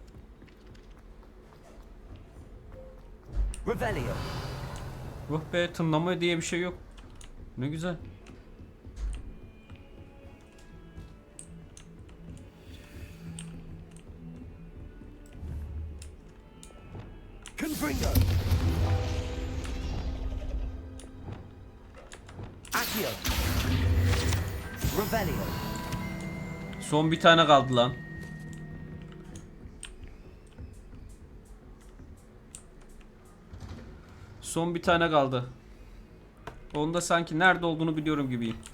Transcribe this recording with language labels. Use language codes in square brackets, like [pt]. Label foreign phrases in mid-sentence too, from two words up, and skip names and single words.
[tr] Revelio. Ruh be, tınlama diye bir şey yok. Ne güzel. Confringo. Accio. Revelio. Son bir tane kaldı lan. Son bir tane kaldı. Onda sanki nerede olduğunu biliyorum gibiyim.